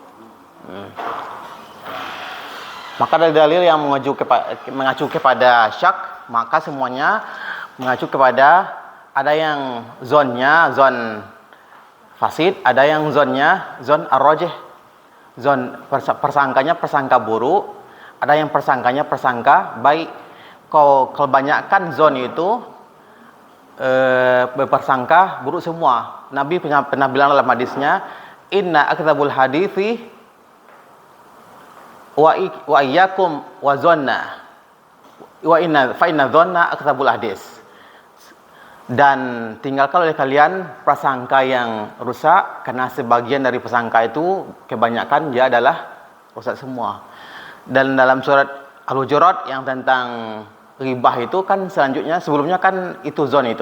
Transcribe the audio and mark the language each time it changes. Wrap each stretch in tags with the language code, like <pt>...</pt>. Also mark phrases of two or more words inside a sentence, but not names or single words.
<id>Maka dari dalil yang mengacu kepada syak, maka semuanya mengacu kepada ada yang zonnya</id> <ar>ظن فاسد,</ar> <id>ada yang zonnya</id> <ar>ظن الراجح.</ar> <id>Zon persangkanya persangka buruk, ada yang persangkanya persangka baik. Kalau kebanyakan zon itu berpersangka buruk semua. Nabi pernah bilang dalam hadisnya,</id> <ar>إن أكذب الحديث وإياكم والظن وإن فإن الظن أكذب الحديث.</ar> <id>Dan tinggalkan oleh kalian prasangka yang rusak, karena sebagian dari prasangka itu kebanyakan dia adalah rusak semua. Dan dalam surat Al-Hujurat yang tentang ribah itu kan selanjutnya, sebelumnya kan itu zon itu.</id>